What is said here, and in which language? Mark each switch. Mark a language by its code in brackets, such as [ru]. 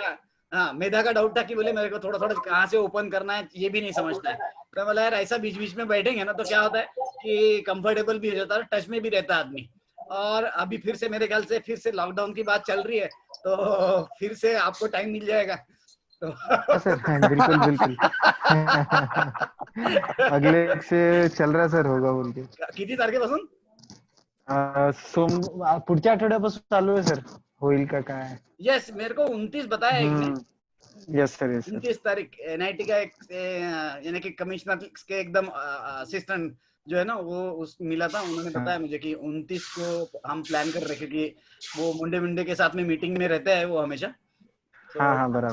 [hi] था, हाँ मेधा का डाउट था कि बोले मेरे को थोड़ा थोड़ा कहाँ से ओपन करना है ये भी नहीं समझता है, तो बोला यार ऐसा बीच बीच में बैठेंगे ना तो क्या होता है कि कंफर्टेबल भी हो जाता है, टच में भी रहता है आदमी। और अभी फिर से मेरे ख्याल से फिर से लॉकडाउन की बात चल रही है, तो फिर से आपको टाइम मिल जाएगा तो हाँ सर, हाँ, बिल्कुल बिल्कुल। अगले week से चल रहा सर, होगा बोल के। [mr] किती तारखेपासून? पुढच्या आठवड्यापासून चालू आहे सर, होईल का काय? [hi] यस, मेरे को 29 बताया एक ने, यस सर, यस सर। 29 तारीख एनआईटी का एक यानी कि कमिश्नर के एकदम असिस्टेंट जो है ना वो उस मिला था, उन्होंने हाँ बताया मुझे कि 29 को हम प्लान कर रहे, क्योंकि वो मुंडे मुंडे के साथ में मीटिंग में रहते हैं वो हमेशा, तो हाँ हाँ, बराबर